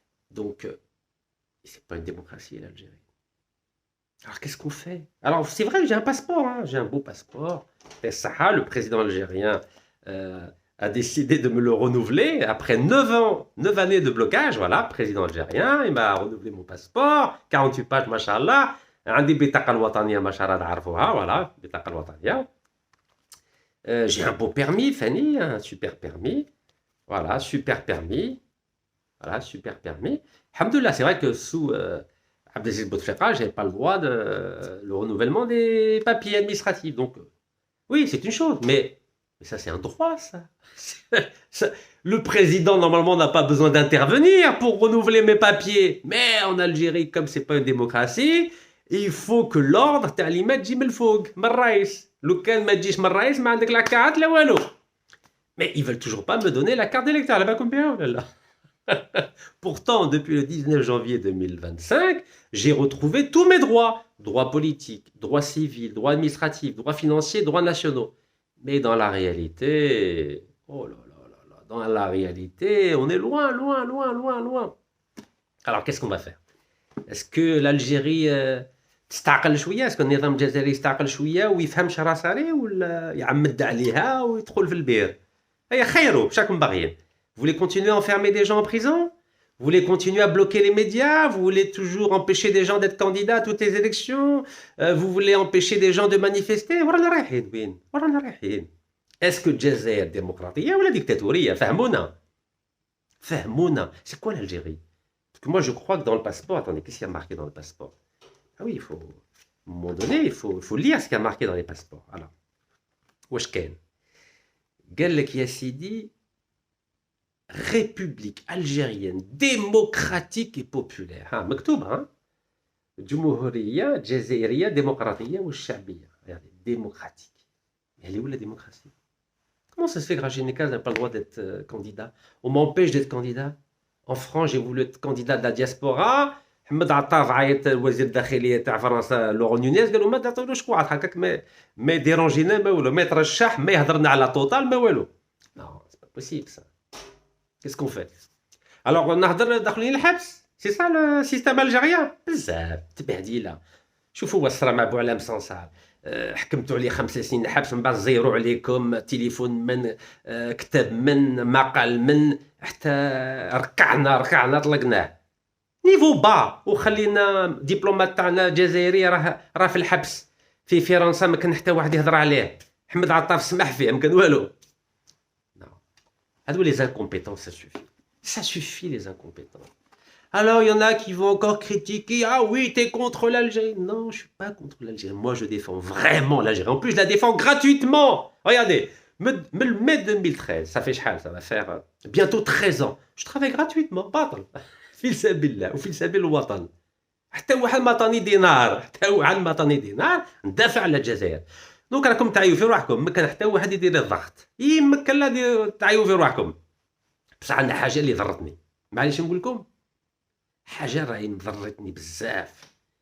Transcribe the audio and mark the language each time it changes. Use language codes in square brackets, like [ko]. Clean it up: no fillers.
[fr] Donc, c'est pas une démocratie, l'Algérie. Alors, qu'est-ce qu'on fait? Alors, c'est vrai, j'ai un passeport, hein, j'ai un beau passeport. Et Saha, le président algérien, a décidé de me le renouveler après 9 années de blocage. Voilà, président algérien, il m'a renouvelé mon passeport, 48 pages, machallah. [ar] عندي بطاقة الوطنية ما شاء الله تعرفوها, voilà, بطاقة الوطنية. [fr] J'ai un beau permis, Fanny, un super permis. Voilà, super permis. Voilà, super permis. Alhamdoulilah, c'est vrai que sous Abdelaziz Bouteflika, je n'avais pas le droit de le renouvellement des papiers administratifs. Donc, oui, c'est une chose, mais ça, c'est un droit, ça. Le président, normalement, n'a pas besoin d'intervenir pour renouveler mes papiers. Mais en Algérie, comme c'est pas une démocratie, il faut que l'ordre, [ar] تعليمات تجي من الفوق من الرئيس. لو كان ما تجيش من الرئيس ما عندك لا كارت لا والو. [fr] Mais ils veulent toujours pas me donner la carte d'électeur. Là-bas, comme bien, là. Pourtant, depuis le 19 janvier 2025, j'ai retrouvé tous mes droits. Droits politiques, droits civils, droits administratifs, droits financiers, droits nationaux. Mais dans la réalité, oh là là là là, dans la réalité, on est loin, loin, loin, loin, loin. Alors, qu'est-ce qu'on va faire? Est-ce que l'Algérie [ar] تستعقل شوية؟ [fr] est-ce que [ar] النظام الجزائري يستعقل شوية ويفهم شرا صاري ولا يعمد عليها ويدخل في البير؟ هيا خيروا شاكم باغيين. [fr] Vous voulez continuer à enfermer des gens en prison? Vous voulez continuer à bloquer les médias? Vous voulez toujours empêcher des gens d'être candidats à toutes les élections? Vous voulez empêcher des gens de manifester? [ar] ورانا رايحين وين؟ ورانا رايحين. [fr] Est-ce que الجزائر démocratique ولا dictatoriale? [ar] فهمونا. فهمونا. [fr] C'est quoi l'Algérie? Parce que moi je crois que dans le passeport, attendez, qu'est-ce qu'il y a marqué dans le passeport? Ah oui, il faut, à un moment donné, il faut lire ce qui a marqué dans les passeports. Alors, [ar] واش كاين؟ قال لك يا سيدي [fr] République algérienne démocratique et populaire. [ar] ها مكتوب ها جمهورية جزائرية ديمقراطية والشعبية. [fr] Regardez, démocratique. Mais elle est où la démocratie? Comment ça se fait que Rachid Nekaz n'a pas le droit d'être candidat? On m'empêche d'être candidat. En France, j'ai voulu être candidat de la diaspora. [ar] محمد عطاف عيط وزير الداخليه تاع فرنسا لورون نونيز قالوا ما تعطيولوش كواعد هكاك ما يديرونجينا ما والو ما يترشح ما يهضرنا على توتال ما والو. [fr] Non, c'est pas possible ça. Qu'est-ce qu'on fait? [ar] Alors نهضر داخلين الحبس. [fr] C'est ça le système algérien. [ar] بزاف تبهديله. شوفوا وصرا مع بوعلام صنصار. حكمتوا عليه 5 سنين حبس من بعد زيروا عليكم تليفون من كتاب من مقال من حتى ركعنا طلقناه نيفو با وخلينا دبلومات تاعنا جزائري راه في الحبس في فرنسا ما كان حتى واحد يهضر عليه. محمد عطاف سمح فيه ما كان والو. هادو لي زانكومبيتون [fr] ça suffit les incompétents. Alors, il y en a qui vont encore critiquer. Ah oui, t'es contre l'Algérie. Non, je suis pas contre l'Algérie. Moi, je défends vraiment l'Algérie. En plus, je la défends gratuitement. Regardez, le mai 2013, ça fait chal, ça va faire bientôt 13 ans. Je travaille gratuitement. [ar] باطل. في سبيل الله وفي سبيل الوطن. حتى واحد ما عطاني دينار ندافع على الجزائر. دونك راكم تعيوا في روحكم. ما كان حتى واحد يدير لي الضغط. يمكن لا تعيوا في روحكم. بصح عندنا حاجه اللي ضرتني. معليش نقول لكم حاجه راهي مضرتني بزاف.